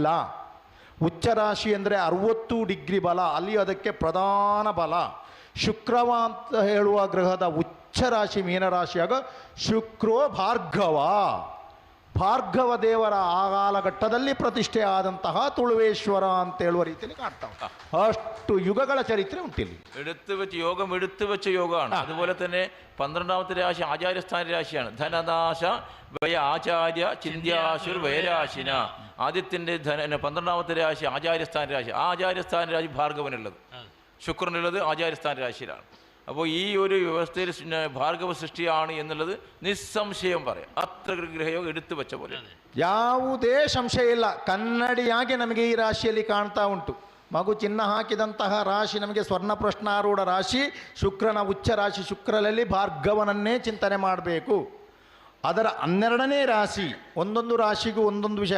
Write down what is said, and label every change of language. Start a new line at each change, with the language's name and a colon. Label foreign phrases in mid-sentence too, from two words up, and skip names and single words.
Kannada: ಉಚ್ಚ ರಾಶಿ ಅಂದರೆ 60 ಡಿಗ್ರಿ ಬಲ, ಅಲ್ಲಿ ಅದಕ್ಕೆ ಪ್ರಧಾನ ಬಲ. ಶುಕ್ರವ ಅಂತ ಹೇಳುವ ಗ್ರಹದ ಉಚ್ಚ ರಾಶಿ ಮೀನರಾಶಿಯಾಗ ಶುಕ್ರೋ ಭಾರ್ಗವ ದೇವರ ಆ ಕಾಲಘಟ್ಟದಲ್ಲಿ ಪ್ರತಿಷ್ಠೆ ಆದಂತಹ ತುಳುವೇಶ್ವರ ಅಂತ ಹೇಳುವ ರೀತಿಯಲ್ಲಿ ಕಾಣ್ತಾವೆ. ಅಷ್ಟು ಯುಗಗಳ ಚರಿತ್ರೆ ಉಂಟಿಲ್ಲಿ.
Malayalam: എടുത്തു വെച്ച യോഗമാണ്. അതുപോലെ തന്നെ 12ാമത്തെ രാശി ആചാര്യസ്ഥാന രാശിയാണ്.
Sanskrit: धननाश वय आचार्य चिन्याशुर् वयराशिन.
Malayalam: ആദ്യത്തിൻ്റെ 12ാമത്തെ രാശി ആചാര്യസ്ഥാന രാശി. ആ ആചാര്യസ്ഥാന രാശി ഭാർഗവനുള്ളത്, ശുക്രനുള്ളത് ആചാര്യസ്ഥാന രാശിയിലാണ്. അപ്പോൾ ഈ ഒരു വ്യവസ്ഥയിൽ ഭാർഗവ സൃഷ്ടിയാണ് എന്നുള്ളത് നിസ്സംശയം പറയാം. അത്ര ഗ്രഹയോഗം എടുത്തു വെച്ച പോലെ
Kannada: ಯಾವುದೇ ಸಂಶಯ ಇಲ್ಲ. ಕನ್ನಡಿಯಾಗಿ ನಮಗೆ ಈ ರಾಶಿಯಲ್ಲಿ ಕಾಣ್ತಾ ಉಂಟು. ಮಗು ಚಿನ್ನ ಹಾಕಿದಂತಹ ರಾಶಿ ನಮಗೆ ಸ್ವರ್ಣ ಪ್ರಶ್ನಾರೂಢ ರಾಶಿ, ಶುಕ್ರನ ಉಚ್ಚ ರಾಶಿ. ಶುಕ್ರನಲ್ಲಿ ಭಾರ್ಗವನನ್ನೇ ಚಿಂತನೆ ಮಾಡಬೇಕು. ಅದರ 12ನೇ ರಾಶಿ, ಒಂದೊಂದು ರಾಶಿಗೂ ಒಂದೊಂದು ವಿಷಯ.